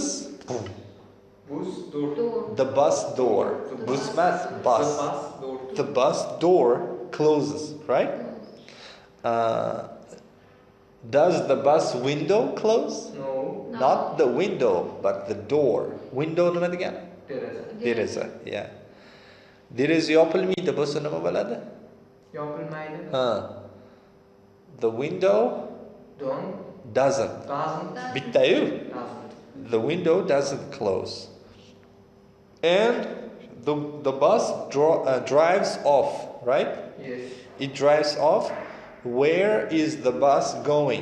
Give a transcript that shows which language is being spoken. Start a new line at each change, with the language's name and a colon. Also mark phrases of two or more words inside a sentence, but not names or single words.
English: Bus door. Door. The bus door. Bus mas bus. Door. The bus door closes, right? Does the bus window close? No. No. Not the window, but the door.
Uzbek: Window nima degani? Deraza. Deraza, yeah. Deraza yopilmaydi, bo'lsa nima bo'ladi? Yopilmaydi.
English: The window doesn't. Doesn't. Bittayu. Doesn't. The window doesn't close. And the bus drives off, right? Yes. It drives off. Where is the bus going?